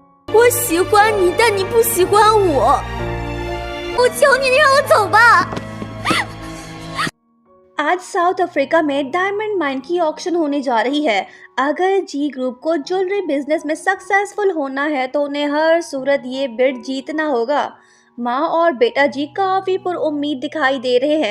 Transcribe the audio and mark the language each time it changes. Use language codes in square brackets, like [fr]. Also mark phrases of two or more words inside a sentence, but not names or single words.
[zh] 我喜欢你，但你不喜欢我。我求你让我走吧。 [hi] आज साउथ अफ्रीका में [en] diamond mine [hi] की ऑक्शन होने जा रही है। अगर जी ग्रुप को [en] jewellery business [hi] में सक्सेसफुल होना है तो उन्हें हर सूरत ये बिड जीतना होगा। माँ और बेटा जी काफी पुरउम्मीद दिखाई दे रहे हैं।